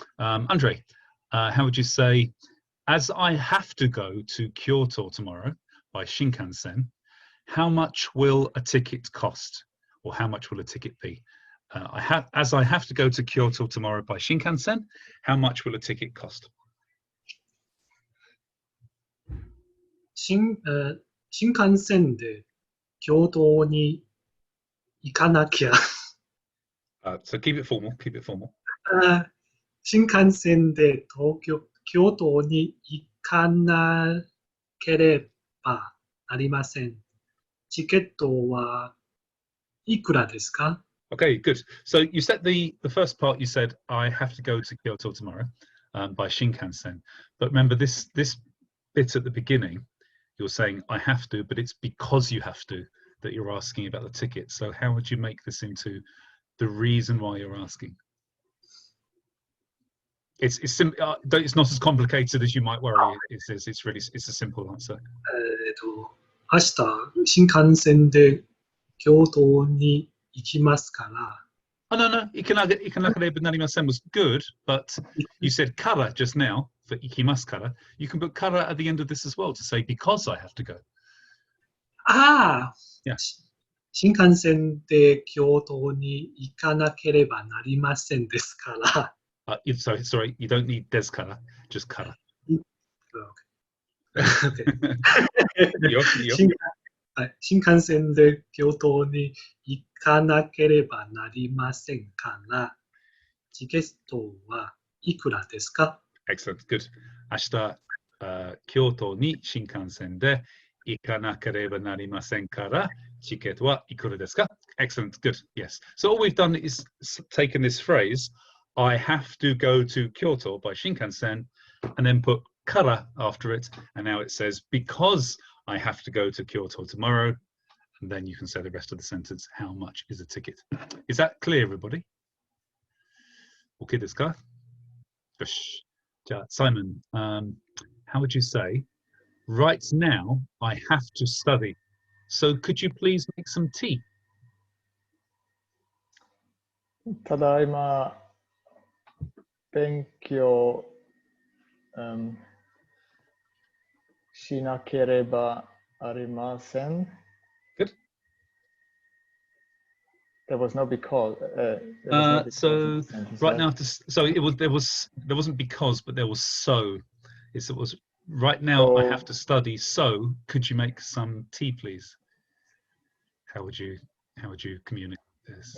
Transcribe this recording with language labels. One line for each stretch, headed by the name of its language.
English: Andre, how would you say, as I have to go to Kyoto tomorrow by Shinkansen, how much will a ticket cost? Or how much will a ticket be? As I have to go to Kyoto tomorrow by Shinkansen, how much will a ticket cost?
Japanese: 新幹線で京都に行かなきゃ。
English: So keep it formal, keep it formal.
Japanese: 新幹線で京都に行かなければなりません。チケットはいくらですか?
English: Okay, good. So you said the first part, you said, I have to go to Kyoto tomorrow by Shinkansen. But remember this bit at the beginning, you're saying I have to, but it's because you have to that you're asking about the ticket. So how would you make this into the reason why you're asking? It's not as complicated as you might worry. It's a simple answer.
Japanese: 明日新幹線で京都に行きますから。
English: Oh, no. Ikanaka narimasen was good, but you said kara just now for ikimasu kara. You can put kara at the end of this as well to say because I have to go. Yeah.
Japanese: 新幹線で京都に行かなければなりませんですから。
English: Sorry, you don't need des kara, just kara. Okay.
Japanese: いいよ。新幹線で京都に行かなければなりませんから、チケットはいくらですか?
English: Excellent, good.
Japanese: 明日、京都に新幹線で行かなければなりませんから、チケットはいくらですか?
English: Excellent, good, yes. So all we've done is taken this phrase, I have to go to Kyoto by Shinkansen, and then put kara after it, and now it says because I have to go to Kyoto tomorrow, and then you can say the rest of the sentence, how much is a ticket? Is that clear, everybody? Okay, desu ka? Yosh. Simon, how would you say, right now I have to study, so could you please make some tea?
Japanese: ただいま勉強しなければありません.
English: Good. There was no because. So right now, so there wasn't because, but there was so. It was right now I have to study. So could you make some tea, please? How would you communicate this?